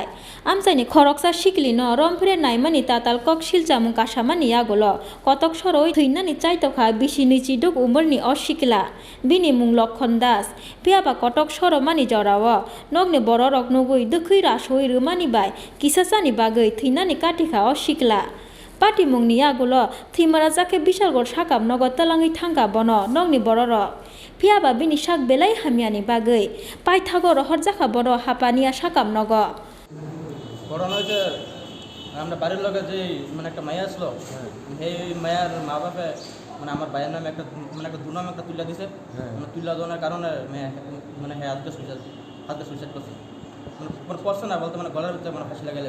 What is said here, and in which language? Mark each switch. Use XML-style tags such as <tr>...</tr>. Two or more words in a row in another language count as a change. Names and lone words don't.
<trk>Amsani Khoroksa Siklino, Romphere Naimani Tatal Koksilsamung Kasamani Yakulo, Kotok Sorowi Thwinani Chaitokha, Bishini Chiduk Umorni o Sikla, Binimung Lokhondas, Piaba Kotok Soromani Jorawo, Nogni Bororok Nugui, Dukhira Soi Rumani Bai, Kisasani Bagui, Thwinani Katika o Sikla. Patimungni Yakulo, Thimrazake Bishalgor Shakamnogo Talangi Thanka Bono, Nogni Bororo. Piaba Bini Shak Belai Hamiani Bagui, Paithago Horjaka Boro Hapania Shakamnogo.</trk> <bn>ঘটনা হচ্ছে আমরা বাড়ির লোকে যে মানে একটা মায়া আসলো এই মায়ার মা বাপে মানে আমার ভাইয়ের নামে একটা মানে একটা দুনাম একটা তুলে দিছে মানে তুলে দেওয়ার কারণে মানে হ্যাঁ আজকে সুইসাইড করছে মানে পড়ছে না বলতে মানে গলার ভিতরে মানে ফাঁসি লাগাইলে।</bn>